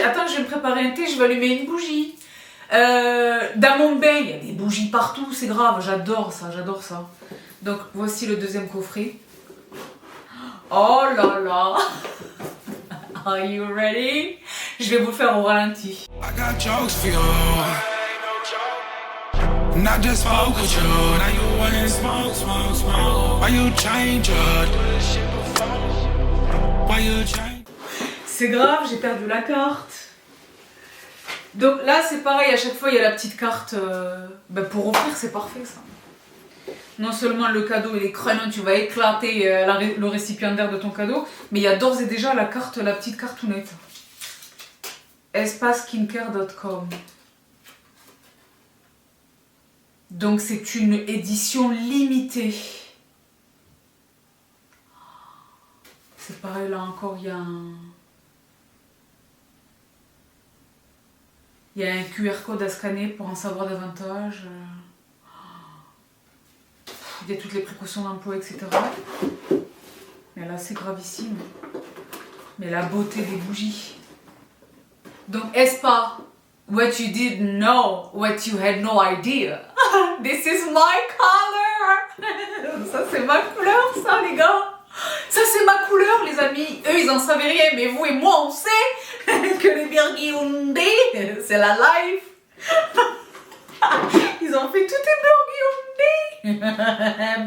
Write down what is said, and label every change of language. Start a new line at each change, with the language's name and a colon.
French: Attends, je vais me préparer un thé, je vais allumer une bougie. Dans mon bain, il y a des bougies partout, c'est grave, j'adore ça, j'adore ça. Donc voici le deuxième coffret. Oh là là.
English: Are you ready?
French: Je vais vous le faire au ralenti.
English: I got jokes for you. Not just smoke with you. Now you wanna smoke, smoke, smoke. Why you change it? Why you change?
French: C'est grave, j'ai perdu la carte. Donc là c'est pareil, à chaque fois il y a la petite carte pour offrir, c'est parfait ça. Non seulement le cadeau il est crâneux, tu vas éclater le récipiendaire de ton cadeau, mais il y a d'ores et déjà la petite cartounette. espaceskincare.com. Donc c'est une édition limitée. C'est pareil là encore, il y a un QR code à scanner pour en savoir davantage. Il y a toutes les précautions d'emploi, etc. Mais là, c'est gravissime. Mais la beauté des bougies. Donc, est-ce pas
English: what you didn't know, what you had no idea? This is my color!
French: Ça, c'est ma couleur, ça, les gars! Ça, c'est ma couleur, les amis! Eux, ils en savaient rien, mais vous et moi, on sait que les Burgundy, c'est la life! Ils ont fait tout des Burgundy!